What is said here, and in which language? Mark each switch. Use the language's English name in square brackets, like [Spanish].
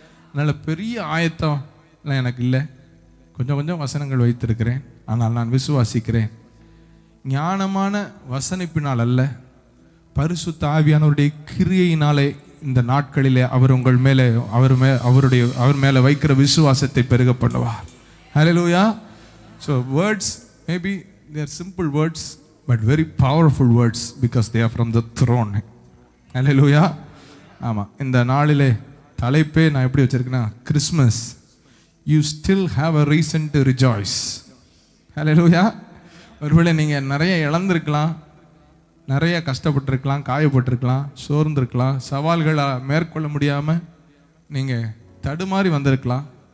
[Tamil] அதனால் பெரிய ஆயத்தம் எனக்கு இல்லை, கொஞ்சம் கொஞ்சம் வசனங்கள் வைத்திருக்கிறேன். ஆனால் நான் விசுவாசிக்கிறேன், ஞானமான வசனிப்பினால் அல்ல, பரிசுத்த ஆவியானவருடைய கிரியையினாலே இந்த நாட்களிலே அவர் உங்கள் மேலே அவர் மேலே வைக்கிற விசுவாசத்தை பெருக பண்ணுவார். ஹல்லேலூயா. [English] So words, maybe they are simple words but very powerful words because they are from the throne. [Tamil] ஹல்லேலூயா. ஆமாம். இந்த நாளிலே தலைப்பே நான் எப்படி வச்சிருக்கேன்னா, Christmas, [English] you still have a reason to rejoice. [Tamil] ஹல்லேலூயா. ஒருவேளை நீங்கள் நிறைய இழந்திருக்கலாம், நிறைய கஷ்டப்பட்டிருக்கலாம், காயப்பட்டிருக்கலாம், சோர்ந்திருக்கலாம், சவால்களை மேற்கொள்ள முடியாமல் நீங்கள் தடுமாறி வந்திருக்கலாம்.